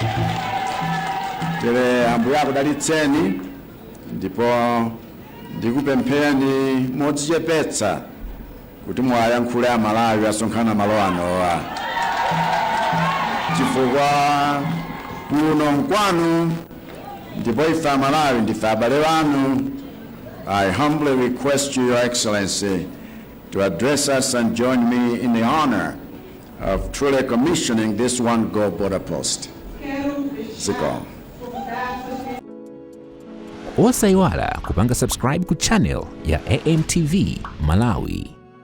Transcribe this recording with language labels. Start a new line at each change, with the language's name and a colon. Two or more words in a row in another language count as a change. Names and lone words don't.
Nyanja: Tere Ambuye akudalitseni ndipo ndikupempheni modzichepetsa kuti muwayankhule Amalawi asonkhana malo anowa chifukwa kuno nkwanu ndipo ife Amalawi ndife abale anu.
English: I humbly request you, Your Excellency, to address us and join me in the honor of truly commissioning this one Go border post.
Nyanja: Zikomo. Osaiwala kupanga subscribe ku channel ya AMTV Malawi.